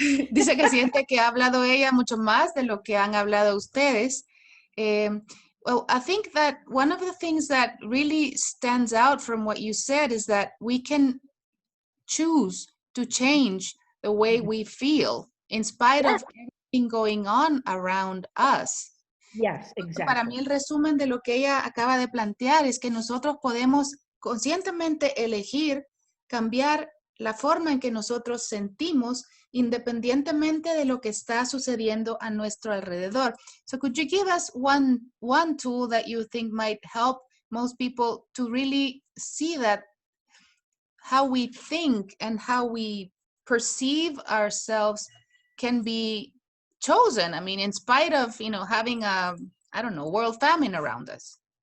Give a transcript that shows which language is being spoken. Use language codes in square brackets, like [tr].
[es] Dice que siente que ha hablado ella mucho más de lo que han hablado ustedes. [en] Well, I think that one of the things that really stands out from what you said is that we can choose to change the way we feel in spite of everything going on around us. Yes, exactly. [es] Para mí el resumen de lo que ella acaba de plantear es que nosotros podemos conscientemente elegir cambiar la forma en que nosotros sentimos independientemente de lo que está sucediendo a nuestro alrededor. [en] So could you give us one tool that you think might help most people to really see that how we think and how we perceive ourselves can be chosen? I mean, in spite of, having a, I don't know, world famine around us.